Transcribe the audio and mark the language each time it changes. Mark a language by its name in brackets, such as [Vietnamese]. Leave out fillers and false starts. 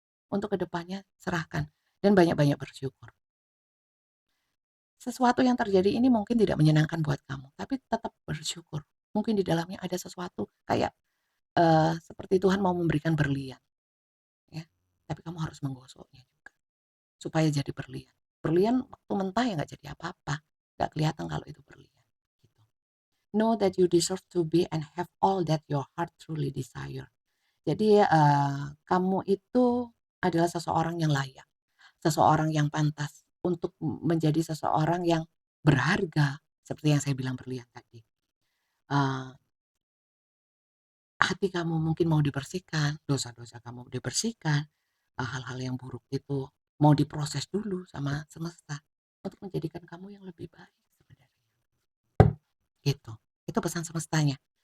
[Indonesian] Untuk kedepannya serahkan dan banyak-banyak bersyukur. Sesuatu yang terjadi ini mungkin tidak menyenangkan buat kamu, tapi tetap bersyukur. Mungkin di dalamnya ada sesuatu kayak seperti Tuhan mau memberikan berlian, ya. Tapi kamu harus menggosoknya juga supaya jadi berlian. Berlian waktu mentah ya nggak jadi apa-apa, nggak kelihatan kalau itu berlian. Gitu. [English] Know that you deserve to be and have all that your heart truly desire. [Indonesian] Jadi kamu itu adalah seseorang yang layak. Seseorang yang pantas untuk menjadi seseorang yang berharga, seperti yang saya bilang berlian tadi. Eee, Hati kamu mungkin mau dibersihkan, dosa-dosa kamu dibersihkan, hal-hal yang buruk itu mau diproses dulu sama semesta untuk menjadikan kamu yang lebih baik sebenarnya, gitu. Itu pesan semestanya.